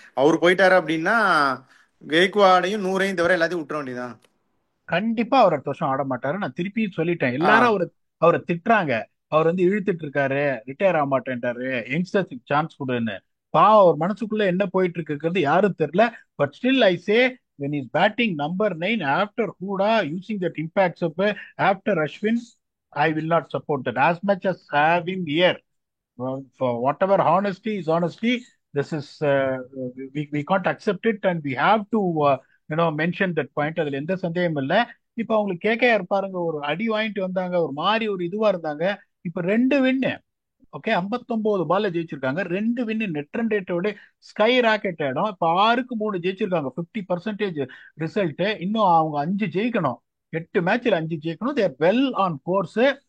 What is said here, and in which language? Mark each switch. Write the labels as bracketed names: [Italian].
[Tamil] அவர் போயிட்டாரு அப்படின்னா கெய்க்வாடையும் 100ஐயும் தவிர எல்லாத்தையும் விட்டுற வேண்டியதான். கண்டிப்பா அவர் அடுத்த வருஷம் ஆட மாட்டாரு. நான் திருப்பி சொல்லிட்டேன், ஆ எல்லாரும் அவரை திட்டுறாங்க. அவர் வந்து இழுத்துட்டு இருக்காரு, ரிட்டையர் ஆக மாட்டேன்ட்டாரு, யங்ஸ்டர்ஸ்க்கு சான்ஸ் கொடுன்னு. பாவம், அவர் மனசுக்குள்ள என்ன போயிட்டு இருக்குங்கிறது யாரும் தெரியல. But still I say, [English] when he's batting number 9 after Huda using that impact sub after Ashwin, I will not support that as much as have him here. For whatever honesty is honesty, this is we can't accept it and we have to mention that point. [Tamil] அதுல எந்த சந்தேகமும் இல்ல. இப்ப அவங்களுக்கு கேட்க பாருங்க, ஒரு அடி வாங்கிட்டு வந்தாங்க, ஒரு மாதிரி ஒரு இதுவா இருந்தாங்க. இப்ப 2 வின்னு, ஓகே, 59 பால்ல ஜெயிச்சிருக்காங்க, 2 வின்னு, நெட் ரன் ரேட்டோட ஸ்கை ராக்கெட் ஆயிடும். இப்ப 6க்கு 3 ஜெயிச்சிருக்காங்க, 50% ரிசல்ட். இன்னும் அவங்க 5 ஜெயிக்கணும், 8 மேட்ச்ல 5 ஜெயிக்கணும். தேர் வெல் ஆன் கோர்ஸ்.